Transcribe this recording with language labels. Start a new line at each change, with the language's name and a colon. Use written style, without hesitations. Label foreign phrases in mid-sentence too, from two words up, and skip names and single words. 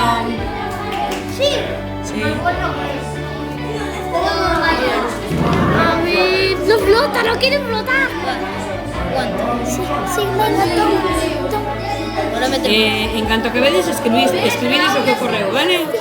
Spanish: Sí. Sí. A ver, no flota, no quiere flotar. Sí, venga, toma.
Galician: En canto que vedes, escribides o que ocorreu, vale?